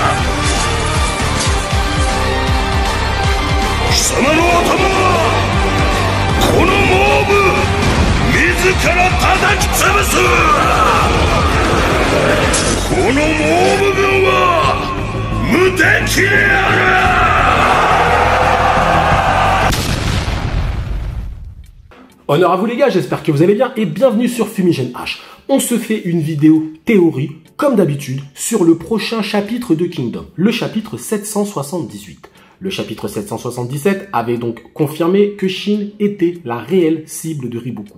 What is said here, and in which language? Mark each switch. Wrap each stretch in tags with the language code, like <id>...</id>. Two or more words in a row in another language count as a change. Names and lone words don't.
<ja>貴様の頭はこのモブ自ら叩き潰す。このモブ軍は無敵である。</ja> <fr>Honneur à vous les gars, j'espère que vous allez bien et bienvenue sur Fumigène H. On se fait une vidéo théorie, comme d'habitude, sur le prochain chapitre de Kingdom, le chapitre 778. Le chapitre 777 avait donc confirmé que Shin était la réelle cible de Riboku.</fr>